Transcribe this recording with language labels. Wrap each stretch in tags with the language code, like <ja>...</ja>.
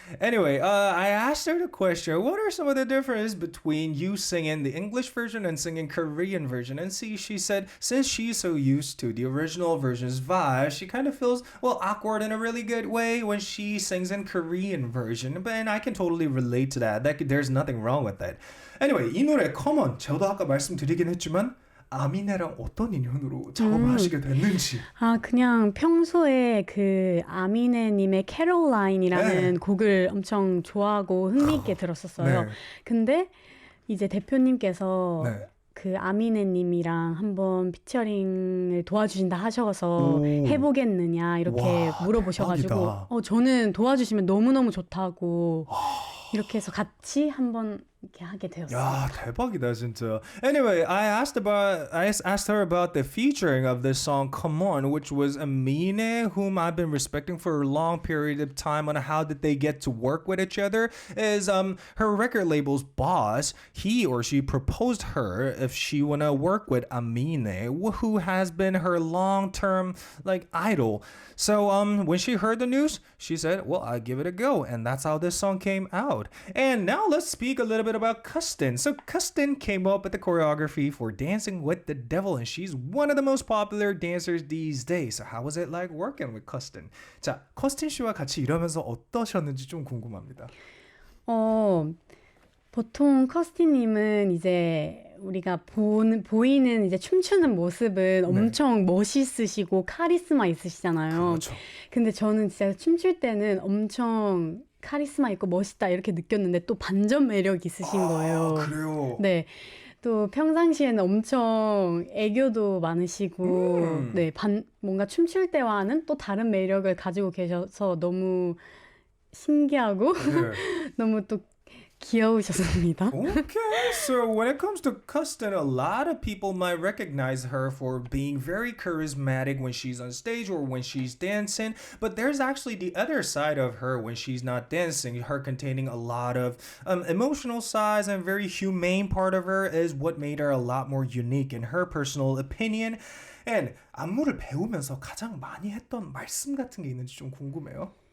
<en>Anyway, I asked her the question, what are some of the differences between you singing the English version and singing Korean version? And she said, since she's so used to the original version's vibe, she kind of feels, awkward in a really good way when she sings in Korean version. And I can totally relate to that. There's nothing wrong with that.</en> <ko>Anyway, 이 노래, Come On, 저도 아까 말씀드리긴 했지만 아미네랑 어떤 인연으로 작업을 하시게 됐는지. 그냥 평소에 그 아미네님의 캐롤라인이라는 곡을 엄청 좋아하고 흥미있게 들었었어요. 네. 근데 이제 대표님께서 네. 그 아미네님이랑 한번 피처링을 도와주신다 하셔서 해보겠느냐 이렇게 물어보셔가지고 저는 도와주시면 너무너무 좋다고 이렇게 해서 같이 한번 이렇게 하게 되었어요. 야, 대박이다 진짜.</ko> <en>Anyway, I asked her about the featuring of this song Come On, which was Amine, whom I've been respecting for a long period of time, on how did they get to work with each other. Is her record label's boss, he or she proposed her if she wanna work with Amine, who has been her long-term idol. So when she heard the news, she said, well, I'll give it a go, and that's how this song came out. And now let's speak a little bit about Custin. So Custin came up with the choreography for Dancing with the Devil, and she's one of the most popular dancers these days. So how was it like working with Custin?</en> <ko>자, 커스틴 씨와 같이 일하면서 어떠셨는지 좀 궁금합니다. 보통 커스틴님은 이제 우리가 보이는 이제 춤추는 모습은 엄청 멋있으시고 카리스마 있으시잖아요. 그렇죠. 근데 저는 진짜 춤출 때는 엄청 카리스마 있고 멋있다 이렇게 느꼈는데 또 반전 매력 있으신 거예요. 그래요? 네. 또 평상시에는 엄청 애교도 많으시고 네, 뭔가 춤출 때와는 또 다른 매력을 가지고 계셔서 너무 신기하고 네. 너무 또 귀여우셨습니다.</ko> <en>Okay, so when it comes to Custin, a lot of people might recognize her for being very charismatic when she's on stage or when she's dancing, but there's actually the other side of her when she's not dancing. Her containing a lot of emotional sides, and very humane part of her is what made her a lot more unique in her personal opinion.</en> <ko>And 안무를 배우면서 가장 많이 했던 말씀 같은 게 있는지 좀 궁금해요.</ko>